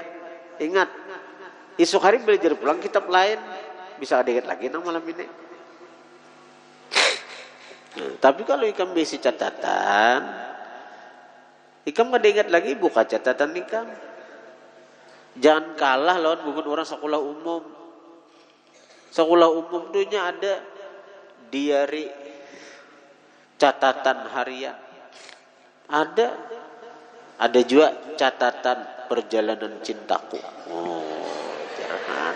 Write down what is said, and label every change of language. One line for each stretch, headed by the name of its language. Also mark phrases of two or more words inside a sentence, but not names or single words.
Indonesian: Ingat, esok hari belajar pulang kitab lain. Bisa ada lagi nang malam ini. Nah, tapi kalau ikam besi catatan, ikam kada ingat lagi buka catatan ikam. Jangan kalah lawan bukan orang sekolah umum. Sekolah umum tuhnya ada diari, catatan harian. Ada juga catatan perjalanan cintaku. Oh, jangan.